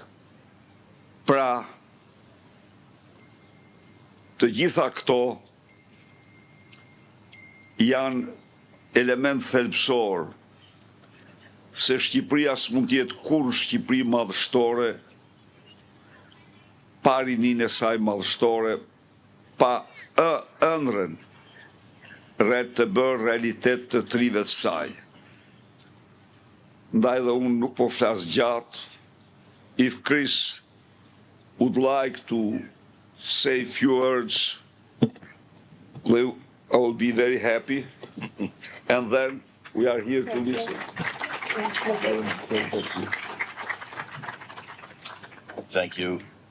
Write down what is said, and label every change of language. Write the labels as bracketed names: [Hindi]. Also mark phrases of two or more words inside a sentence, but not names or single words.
[Albanian] Pra, të gjitha këto janë element thelbësor se Shqipëria s'mund të jetë kur Shqipëri madhështore pa rinin e saj madhështore, pa ëndrrën të bërë realitet të trive të saj. Ndaj dhe unë nuk po flas gjatë. [English] If Chris would like to say a few words, I will be very happy. And then we are here to listen. Thank you.